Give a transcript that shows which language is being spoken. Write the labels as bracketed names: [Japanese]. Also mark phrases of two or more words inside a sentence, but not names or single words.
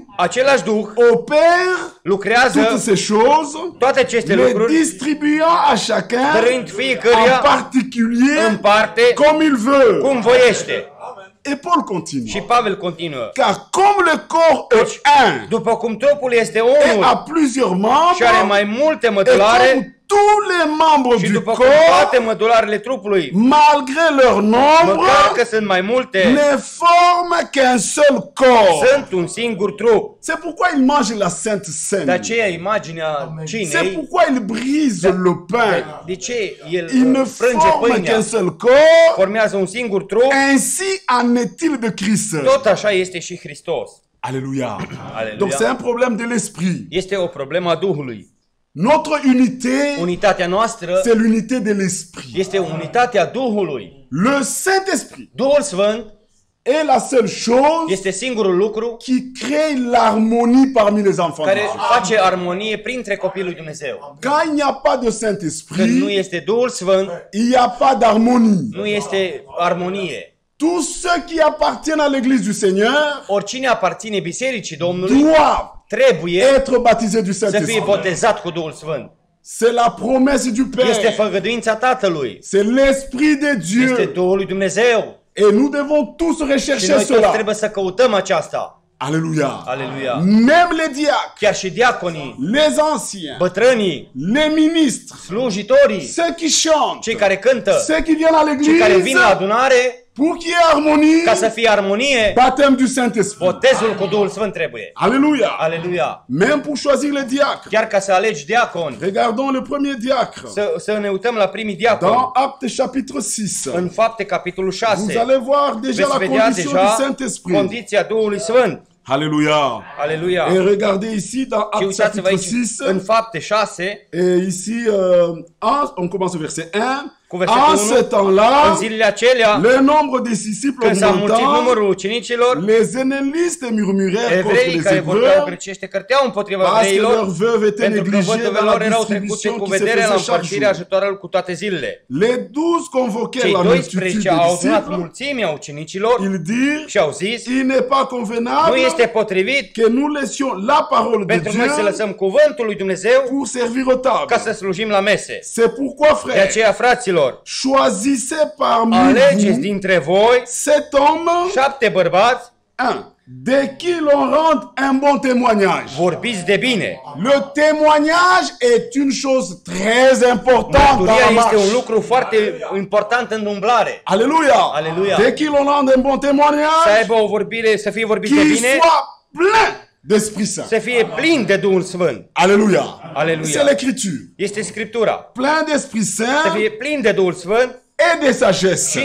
[Romanian] același Duh [French] opère [Romanian] lucrează [French] toutes ces choses, [Romanian] toate aceste [French] les [Romanian] lucruri, [French] distribuant à chacun [Romanian] dăruind [French] en [Romanian] fiecăruia [French] particulier [Romanian] în parte [French] comme il veut. [Romanian] cum voiește. [French] Et Paul continue. [Romanian] Și Pavel continuă. [French] Car comme le corps est un [Romanian] După cum trupul este [French] et [Romanian] unul [French] a plusieurs [Romanian] și are [French] membres, [Romanian] mai multe [French] et [Romanian] mădulare, [French] comme tous les membres [Romanian] și [French] du [Romanian] după cum [French] corps, [Romanian] toate mădularele trupului, [French] malgré leur [Romanian] măcar [French] nombre, [Romanian] că sunt mai multe, [French] ne forment qu'un seul corps. [Romanian] sunt un singur trup. [French] C'est pourquoi il mange la Sainte [Romanian] De [French] Seine. [Romanian] aceea imaginea [French] C'est [Romanian] cinei, [French] pourquoi il brise le pain. [Romanian] de ce el [French] Il ne [Romanian] frânge [French] forme [Romanian] pâinea, [French] qu'un seul corps. [Romanian] formează un singur trup, [French] Ainsi en est-il de Christ. [Romanian] tot așa este și Hristos. [French] Alléluia. [Romanian] Aleluia. [French] Donc c'est un problème de l'esprit. [Romanian] Este o problemă a Duhului. [French] Notre unité, [Romanian] Unitatea noastră [French] c'est l'unité de l'esprit. [Romanian] este unitatea Duhului. [French] Le Saint-Esprit [Romanian] Duhul Sfânt [French] est la seule chose [Romanian] este singurul lucru [French] qui crée l'harmonie parmi les enfants de [Romanian] care [French] Dieu. [Romanian] face armonie printre copiii lui Dumnezeu. [French] Quand il n'y a pas de [Romanian] Când nu [French] Saint-Esprit, [Romanian] este Duhul Sfânt, [French] il n'y a pas d'harmonie. [Romanian] nu este armonie. [French] Tous ceux qui appartiennent à l'église du Seigneur [Romanian] Oricine aparține bisericii Domnului [French] doivent [Romanian] trebuie [French] être baptisés du [Romanian] să fie [French] Saint-Esprit. [Romanian] botezat cu Duhul Sfânt. [French] C'est la promesse du [Romanian] Este [French] Père. [Romanian] făgăduința Tatălui. [French] C'est l'Esprit de [Romanian] Este [French] Dieu. [Romanian] Duhul lui Dumnezeu. [French] Et nous devons tous [Romanian] Și [French] rechercher [Romanian] noi toți [French] cela. [Romanian] trebuie să căutăm aceasta. [French] Alléluia. [Romanian] Aleluia. [French] Même les diacres, [Romanian] Chiar și diaconii, [French] les anciens, [Romanian] bătrânii, [French] les ministres, [Romanian] slujitorii, [French] ceux qui chantent, [Romanian] cei care cântă, [French] ceux qui viennent à [Romanian] cei care vin [French] l'église, [Romanian] la adunare, [French] pour qu'il y ait harmonie, [Romanian] ca să fie armonie, [French] baptême du Saint-Esprit. [Romanian] botezul cu Duhul Sfânt trebuie. [French] Alléluia. [Romanian] Aleluia. [French] Même pour choisir les diacres. [Romanian] Chiar ca să alegi diaconi, [French] Regardons le premier diacre. [Romanian] să ne uităm la primii diaconi. [French] Dans Actes chapitre 6. [Romanian] În Fapte, capitolul [French] Vous 6, allez voir déjà [Romanian] veți [French] la [Romanian] vedea [French] condition du [Romanian] deja [French] Saint-Esprit. [Romanian] condiția Duhului Sfânt. [French] Alléluia. [Romanian] Aleluia. [French] Et regardez ici dans [Romanian] Și [French] Actes [Romanian] uitați-vă [French] chapitre [Romanian] aici, 6. în Fapte 6, [French] Et ici, on commence au verset 1. [Romanian] cu versetul [French] En 1, ce temps-là, [Romanian] în zilele acelea, [French] le nombre des disciples [Romanian] când s-a mulțit [French] augmentant, [Romanian] numărul ucenicilor, [French] les hellénistes murmurèrent contre [Romanian] evreii [French] les [Romanian] care vorbeau [French] Hébreux [Romanian] grecește cărteau împotriva [French] parce que [Romanian] evreilor, [French] leurs veuves étaient [Romanian] pentru că [French] négligées [Romanian] văduvele [French] dans la [Romanian] lor erau trecute [French] distribution [Romanian] cu [French] qui se [Romanian] vederea la [French] faisait chaque [Romanian] împărțirea [French] jour. [Romanian] ajutorului cu toate zilele. [French] Les 12 convoquèrent [Romanian] Cei [French] la multitude 12 des [Romanian] au adunat [French] disciples. [Romanian] mulțimea ucenicilor [French] Ils dirent, [Romanian] și au zis, [French] il n'est pas [Romanian] nu [French] convenable [Romanian] este potrivit [French] que nous laissions la parole de [Romanian] pentru noi să [French] Dieu [Romanian] lăsăm cuvântul lui Dumnezeu [French] pour servir aux [Romanian] ca [French] tables. [Romanian] să slujim la mese. [French] C'est pourquoi, [Romanian] De [French] frères, [Romanian] aceea, fraților, [French] choisissez parmi [Romanian] alegeți [French] vous [Romanian] dintre voi [French] 7 hommes, [Romanian] 7 bărbați, [French] de qui l'on rende un bon témoignage. [Romanian] vorbiți de bine. [French] Le témoignage est une chose très importante dans [Romanian] Mărturia [French] la [Romanian] este un [French] marche. [Romanian] lucru foarte important în umblare. [French] Alléluia. [Romanian] Alléluia. [French] De qui l'on rende un bon [Romanian] Să [French] témoignage, [Romanian] aibă o vorbire, să fie vorbit de [French] qui [Romanian] bine, [French] soit plein d'Esprit Saint. [Romanian] să fie plin de Duhul Sfânt. [French] Alléluia. [Romanian] Alléluia. [French] C'est l'écriture. [Romanian] Este Scriptura. [French] Plein d'Esprit [Romanian] Să [French] Saint [Romanian] fie plin de Duhul Sfânt [French] et de sagesse.